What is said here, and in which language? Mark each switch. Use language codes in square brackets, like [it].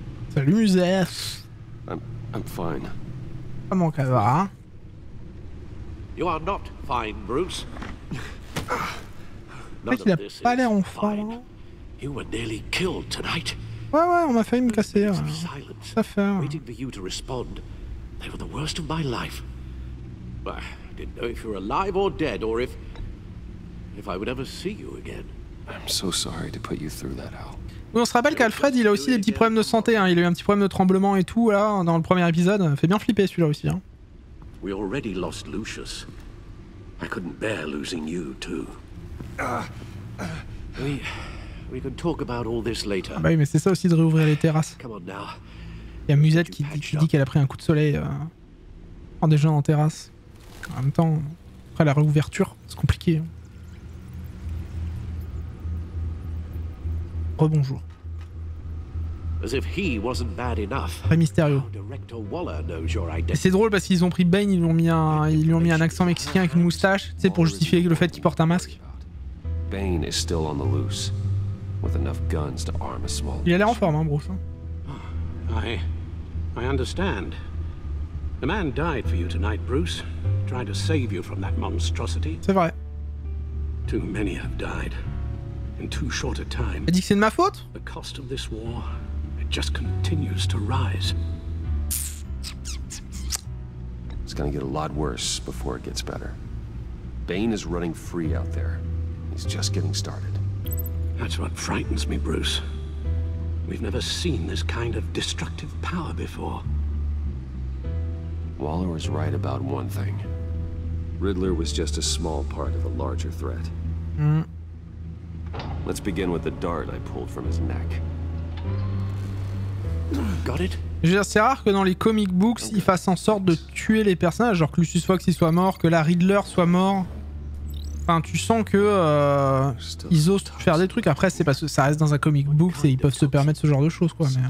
[fr] Salut Musée. [en] I'm fine. [fr] Comment ça va? [en] You are not fine, Bruce. [fr] Le mec, il a pas l'air en forme. [en] You were nearly killed tonight. [fr] Ouais, on m'a failli me casser. Ça fait. [en] Waiting for you to respond. They were the worst of my life. I didn't know if you were alive or dead, or if I would ever see you again. I'm so sorry to put you through that, Al. [fr] On se rappelle qu'Alfred, il a aussi des petits problèmes de santé. Hein. Il a eu un petit problème de tremblement et tout là dans le premier épisode. Fait bien flipper celui-là aussi. Hein. [en] We already lost Lucius. I couldn't bear losing you too. We can talk about all this later. [fr] Ah bah oui, mais c'est ça aussi de réouvrir les terrasses. Il y a Musette qui dit qu'elle a pris un coup de soleil en déjeunant en terrasse. En même temps, après la réouverture, c'est compliqué. Hein. Rebonjour. Très mystérieux. Et c'est drôle parce qu'ils ont pris Bane, ils lui ont mis un accent mexicain avec une moustache, tu sais, pour justifier le fait qu'il porte un masque. [en] Bane is still on the loose, with enough guns to arm a small. [fr] Il a l'air en forme, hein, Bruce. [en] I understand. The man died for you tonight, Bruce, trying to save you from that monstrosity. [fr] C'est vrai. [en] Too many have died in too short a time. [fr] Elle dit que c'est de ma faute? [en] The cost of this war, it just continues to rise. It's gonna get a lot worse before it gets better. Bane is running free out there. He's just getting started. That's what frightens me, Bruce. We've never seen this kind of destructive power before. Waller was right about one thing. Riddler was just a small part of a larger threat. Let's begin with the dart I pulled from his neck. Got it? [fr] Je veux dire, c'est rare que dans les comic books, ils fassent en sorte de tuer les personnages, genre que Lucius Fox il soit mort, que la Riddler soit mort. Enfin, tu sens que ils osent faire des trucs. Après, c'est parce que ça reste dans un comic book et ils peuvent se permettre ce genre de choses, quoi.